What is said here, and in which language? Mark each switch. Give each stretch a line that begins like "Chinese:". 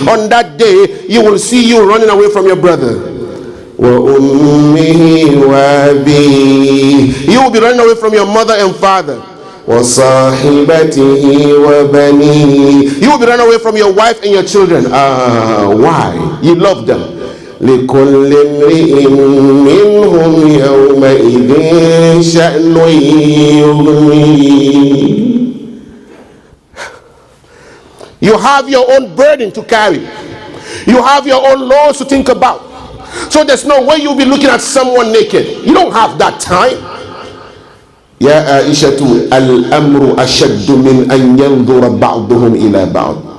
English: On that day, you will see you running away from your brother.
Arabic: وأمه وأبيه.
English: You will be running away from your mother and father.
Arabic: وصاحبته وبنيه.
English: You will be running away from your wife and your children. Why? You love them.
Arabic: لكل امرئ منهم يومئذ شأن يغنيه.
English: You have your own burden to carry. You have your own laws to think about. So there's no way you'll be looking at someone naked. You don't have that time.
Arabic: Ya Aisha al-amru ashaddu min an yanzura ba'duhum ila ba'd.